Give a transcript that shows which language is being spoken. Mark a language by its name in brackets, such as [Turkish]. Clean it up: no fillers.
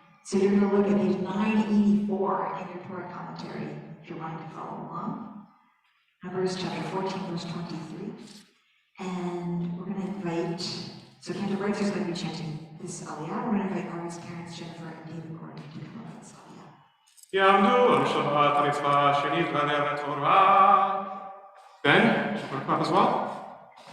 [English] So you're going to look at page 984 in your Torah commentary, if you're wanting to follow along. Numbers chapter 14, verse 23. And we're going to invite, so Cantor Wrights is going to be chanting this Aliyah. We're going to invite Ari's parents, Jennifer and David Gordon, to come up with this Aliyah. [Hebrew] יעמדו על שבת המצווה שנתגלה לתורה. [English] Ben, you want to come up as well?